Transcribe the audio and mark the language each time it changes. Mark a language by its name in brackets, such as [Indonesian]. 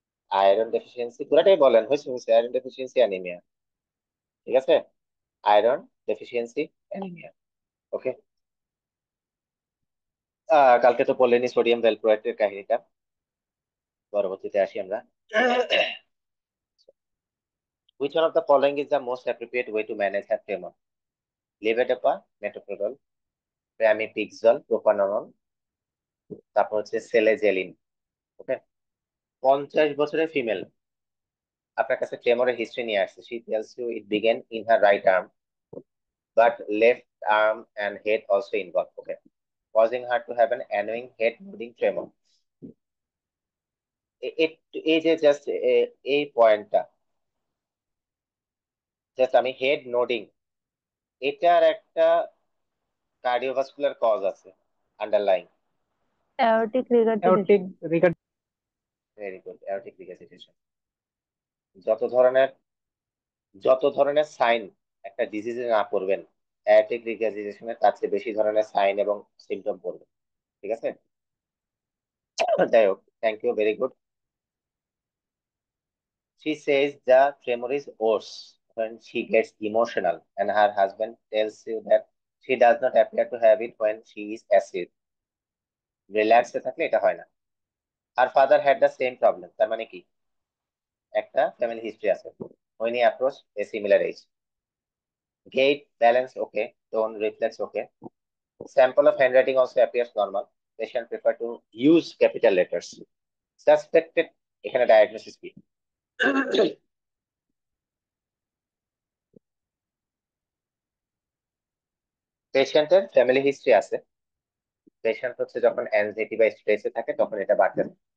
[Bangla] Iron deficiency, পুরাটাই বলেন, হয়েছে হয়েছে, আয়রন ডেফিসিয়েন্সি অ্যানিমিয়া। ঠিক আছে, আয়রন ডেফিসিয়েন্সি অ্যানিমিয়া। ওকে। কালকে তো বললেনি সোডিয়াম ভ্যালপ্রোয়েটের কাহিনীটা, পরবর্তীতে আসি আমরা। [English] Which one of the following is the most appropriate way to manage a tremor? Levodopa, metoprolol, pramipixole, propranolol, [Bangla] তারপর হচ্ছে সেলেজেলিন। ওকে। 50 বছরের ফিমেল আপনার কাছে ট্রেমরের হিস্ট্রি নিয়ে আসছে। [English] She tells you it began in her right arm, but left arm and head also involved. Okay, causing her to have an annoying head nodding tremor. [Bangla] এই যে just এই পয়েন্টটা, জাস্ট আমি হেড নোডিং, এটার একটা কার্ডিওভাস্কুলার কজ আছে underline. Aortic aortic regurgitation. Regard very good, aortic regurgitation. যত ধরনের যত ধরনের সাইন একটা ডিজিজে না পড়বেন, অ্যাওর্টিক রিগার্জিটেশনের তার চেয়ে বেশি ধরনের সাইন এবং সিমটম পড়বে। ঠিক আছে, যাই হোক, thank you, very good. [English] She says the tremor is worse when she gets emotional, and her husband tells you that she does not appear to have it when she is asleep. [Bangla] রিল্যাক্সে থাকলে এটা হয় না। [English] Her father had the same problem, [Bangla] তার মানে কি একটা family history আছে। [English] When he approached a similar age, gait, balance okay, tone, reflex okay. Sample of handwriting also appears normal. Patient prefer to use capital letters. [Bangla] Suspected, এখানে diagnosis কি? পেশেন্টের family history আছে। Patient হচ্ছে যখন anxiety বা স্ট্রেসে থাকে তখন এটা বাড়তে থাকে।